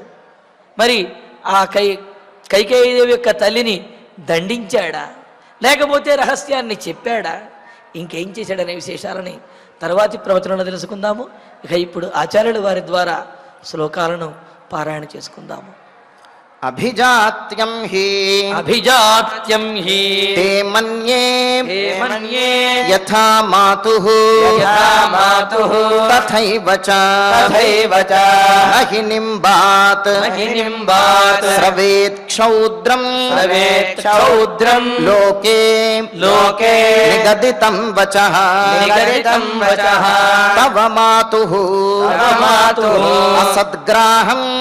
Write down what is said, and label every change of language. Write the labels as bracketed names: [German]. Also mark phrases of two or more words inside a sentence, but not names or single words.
[Telugu] మరి ఆ కైకేయీదేవి యొక్క తల్లిని దండించాడా, లేకపోతే రహస్యాన్ని చెప్పాడా, ఇంకేం చేశాడనే విశేషాలని తర్వాతి ప్రవచనంలో తెలుసుకుందాము. ఇక ఇప్పుడు ఆచార్యుల వారి ద్వారా శ్లోకాలను పారాయణ చేసుకుందాము. [Sanskrit] అభిజాత్యం హి అభిజాత్యం హి తే మన్యే యథా మాతుః తథైవ చ నహి నింబాత్ శ్రవేత్ క్షౌద్రం లోకే నిగదితం వచః తవ మాతుః అసద్గ్రాహం